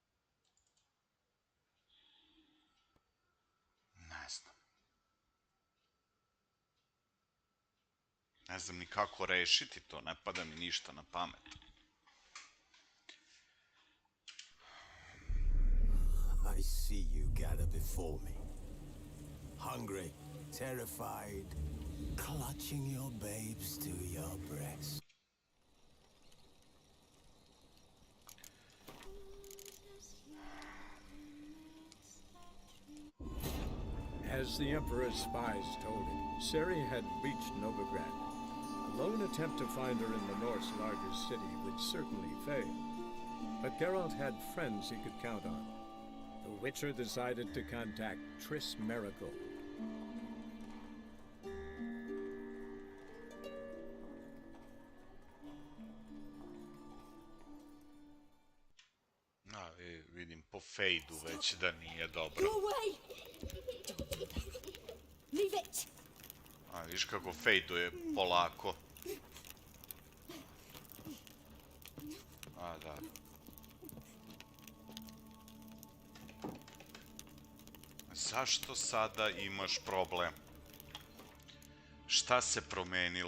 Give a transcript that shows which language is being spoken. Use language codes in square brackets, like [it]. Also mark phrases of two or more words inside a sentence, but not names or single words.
[sr] Ne znam. Ne znam ni kako rešiti to, ne pada mi ništa na pamet. [en] I see you gather before me. Hungry, terrified, clutching your babes to your breast. As the Emperor's spies told him, Ciri had reached Novigrad. A lone attempt to find her in the North's largest city would certainly fail. But Geralt had friends he could count on. The Witcher decided to contact Triss Merigold. [sr] Vidim po fejdu već da nije dobro. [en] Go away! Don't do that. Leave it! [sr] Viš kako fejduje polako. Da. Zašto sada imaš problem? Šta se promenilo?